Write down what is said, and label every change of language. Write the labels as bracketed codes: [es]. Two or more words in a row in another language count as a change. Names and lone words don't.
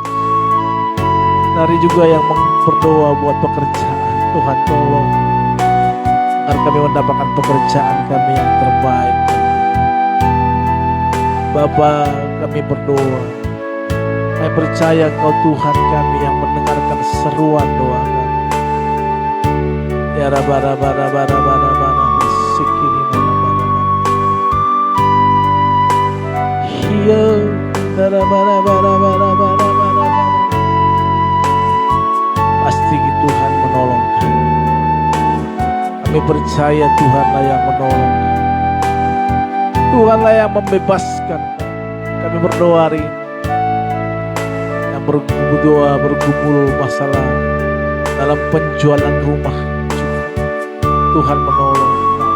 [id] Hari juga yang berdoa buat pekerjaan, Tuhan tolong agar kami mendapatkan pekerjaan kami yang terbaik. Bapa, kami berdoa, kami percaya Kau Tuhan kami yang mendengarkan seruan doa kami. Ya Rabba-rabba-rabba-rabba-rabba sikini rabba-rabba. Hiyo rabba-rabba-rabba-rabba-rabba. Pasti Tuhan menolong kami. Kami percaya Tuhanlah yang menolong kami. Tuhanlah yang membebaskan kami. Kami berdoa hari ini, yang berdoa bergumul masalah dalam penjualan rumah juga, Tuhan menolong kami.